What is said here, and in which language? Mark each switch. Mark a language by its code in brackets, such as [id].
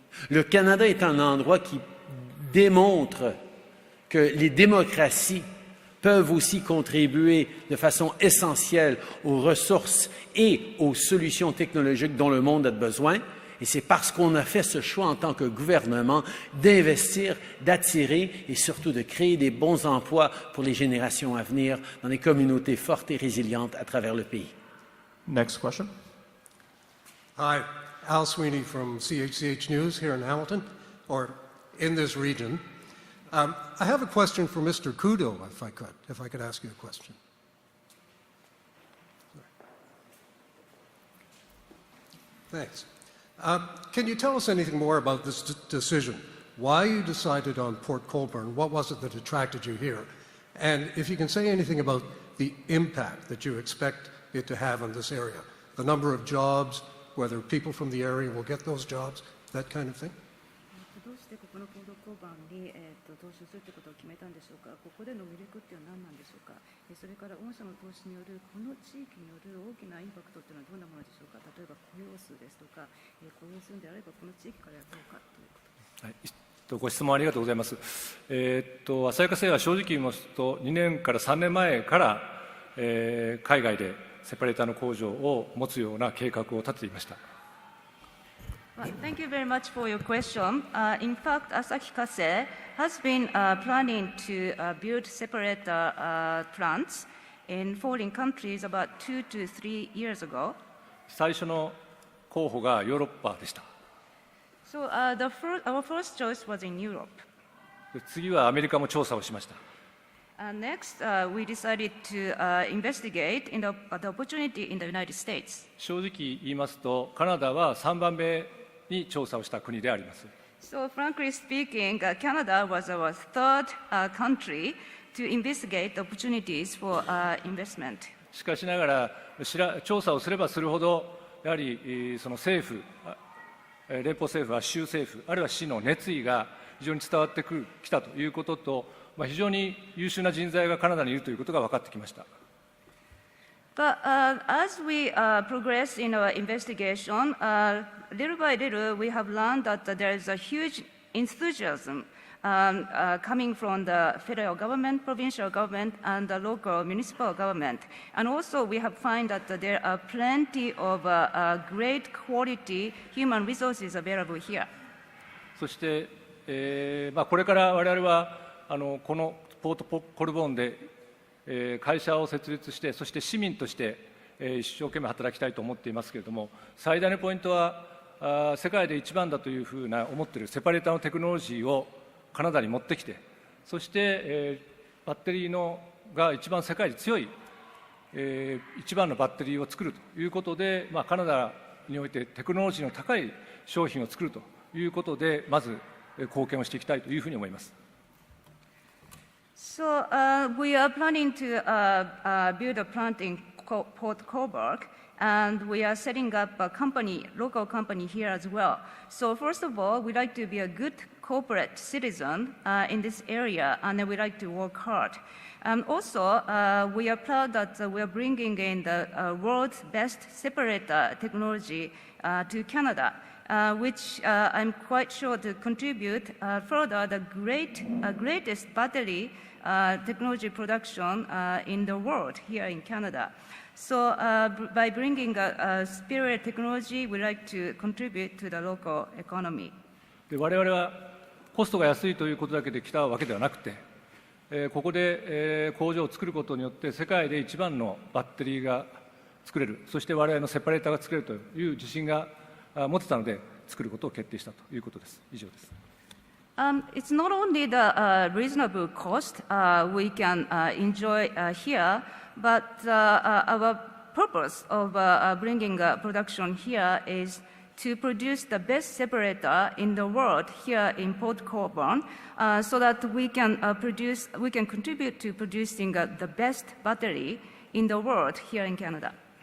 [fr] Le Canada est un endroit qui démontre que les démocraties peuvent aussi contribuer de façon essentielle aux ressources et aux solutions technologiques dont le monde a besoin. Et c'est parce qu'on a fait ce choix en tant que gouvernement d'investir, d'attirer et surtout de créer des bons emplois pour les générations à venir dans des communautés fortes et résilientes à travers le pays. [en] Next question. Hi, Al Sweeney from CHCH News here in Hamilton, or in this region. I have a question for Mr. Trudeau, if I could ask you a question. Thanks. Can you tell us anything more about this decision? Why you decided on Port Colborne? What was it that attracted you here? And if you can say anything about the impact that you expect it to have on this area, the number of jobs, whether people from the area will get those jobs, that kind of thing? [ja] どうしてここのコード交番に、投資するということを決めたんでしょうか。ここでの魅力っていうのは何なんでしょうか。それから御社の投資によるこの地域による大きなインパクトっていうのはどんなものでしょうか。例えば雇用数ですとか、雇用するんであればこの地域からやろうかということです。はい、ご質問ありがとうございます。旭化成は正直言いますと、2年から3年前から、海外でセパレーターの工場を持つような計画を立てていました。 [en] Well, thank you very much for your question. In fact, Asahi Kasei has been planning to build separate plants in foreign countries about 2 to 3 years ago. [ja] 最初の候補がヨーロッパでした。 [en] So our first choice was in Europe. [ja] 次はアメリカも調査をしました。 [en] Next, we decided to investigate in the opportunity in the United States. [ja] 正直言いますと、カナダは3番目に調査をした国であります。 [en] So, frankly speaking, Canada was our third country to investigate opportunities for investment. [ja] しかしながら、調査をすればするほど、やはりその政府、連邦政府は州政府、あるいは市の熱意が非常に伝わってきたということと、非常に優秀な人材がカナダにいるということが分かってきました。 [en] But as we progress in our investigation, little by little, we have learned that there is a huge enthusiasm coming from the federal government, provincial government, and the local municipal government. And also, we have found that there are plenty of great quality human resources available here. [ja] そして、これから我々はこのポートコルボーンで会社を設立して、そして市民として一生懸命働きたいと思っていますけれども、最大のポイントは世界で一番だというふうな思っているセパレーターのテクノロジーをカナダに持ってきて、そしてバッテリーが一番世界で強い一番のバッテリーを作るということで、カナダにおいてテクノロジーの高い商品を作るということで、まず貢献をしていきたいというふうに思います。 [en] So we are planning to build a plant in Port Colborne, and we are setting up a local company here as well. So first of all, we'd like to be a good corporate citizen in this area, and then we'd like to work hard. And also, we are proud that we are bringing in the world's best separator technology to Canada. Which I'm quite sure to contribute further the greatest battery technology production in the world here in Canada. So by bringing a superior technology, we like to contribute to the local economy. [ja] 我々はコストが安いということだけで来たわけではなくて、ここで工場を作ることによって世界で一番のバッテリーが作れる、そして我々のセパレーターが作れるという自信が持てたので作ることを決定したということです。以上です。 [en] It's not only the reasonable cost we can enjoy here, but our purpose of bringing production here is to produce the best separator in the world here in Port Colborne, so that we can contribute to producing the best battery in the world here in Canada.